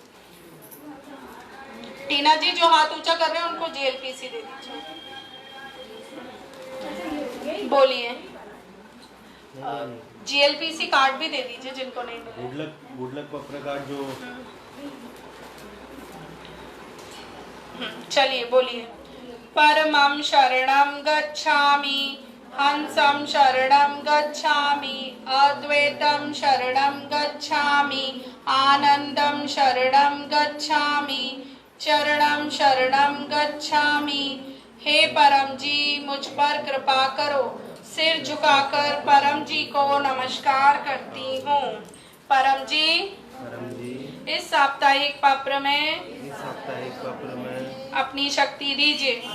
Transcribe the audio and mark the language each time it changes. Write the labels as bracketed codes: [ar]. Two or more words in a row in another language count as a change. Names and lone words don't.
[hi] टीना जी जो हाथ ऊंचा कर रहे हैं उनको GLPC दे दीजिए। बोलिए। GLPC कार्ड भी दे दीजिए जिनको नहीं मिले। [en] good luck [hi] पत्र कार्ड जो। चलिए बोलिए। [sa] परमं शरणं गच्छामि, हंसं शरणं गच्छामि, अद्वैतं शरणं गच्छामि, आनंदं शरणं गच्छामि, चरणं शरणं गच्छामि। [hi] हे परम जी मुझ पर कृपा करो। सिर झुकाकर परम जी को नमस्कार करती हूँ। परम जी इस साप्ताहिक पत्र में अपनी शक्ति दीजिए।